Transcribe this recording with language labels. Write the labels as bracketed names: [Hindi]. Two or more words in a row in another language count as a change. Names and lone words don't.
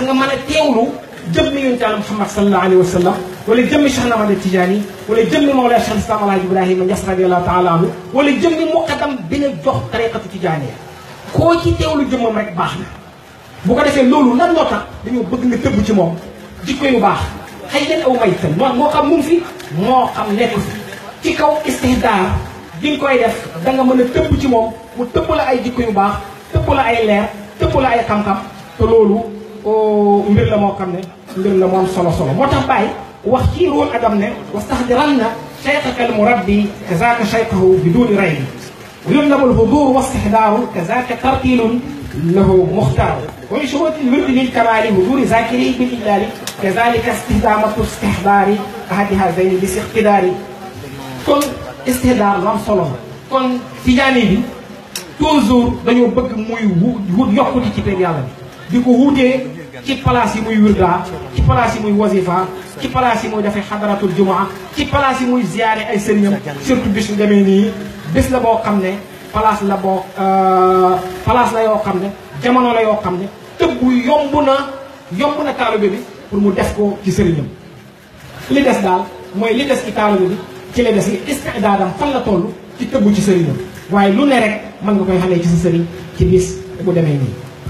[Wolof] nga mën a teewlu jëmmi yonent Yàlla Muhammad [Arabic] صلى الله عليه وسلم [Wolof] wala jëmmi Cheikh Ahmad Tijaani wala jëmmi Mawlaa Cheikh Islam Alaaji Ibrahima Ñas [Arabic] رضي الله تعالى عنه [Wolof] wala jëmmi muqaddam bi nga jox [Arabic] الطريقة التجانية [Wolof] koo ci teewlu jëmmam rek baax na bu ko defee loolu lan moo tax dañoo bëgg nga tëbb ci moom jikko yu baax xëy leen aw maytan moo xam mu ngi fi moo xam nekku fi ci kaw istihdaar bi nga koy def da nga mën a tëbb ci moom mu tëbb la ay jikko yu baax tëbb la ay leer tëbb la ay xam-xam te loolu mbir la moo xam ne mbir la moo am solo moo tax Baye wax ci rool adam ne [Arabic] واستحضرن شيخك المربي كذاك شيخه بدون ريب ويطلب الحضور واستحضار كذاك ترتيل له مختار ومن شروط الورد للكمال حضور ذاكره بالإجلال كذلك استخدامة استحضار أحد هذين باستقدار [Wolof] kon istihdaar lu am solo kon tijaani bi toujours dañoo bëgg muy wut yokkute ci péeg yàlla bi di ko wutee ci place yi muy wirda ci place yi muy wasifa ci place yi muy dafay [Arabic] حضرة الجمعة [Wolof] ci place yi muy ziyaare ay sëriñam surtout bis yu demee nii bés la boo xam ne place la boo place la yoo xam ne jamono la yoo xam ne tëbbu yomb na taalibe bi pour mu def ko ci sëriñam li des daal mooy li des ci taalibe bi ci la des li istidaadam fan la toll ci tëbbu ci sëriñam waaye lu ne rek mën nga koy xamee ci sa sëriñ ci bis bu demee nii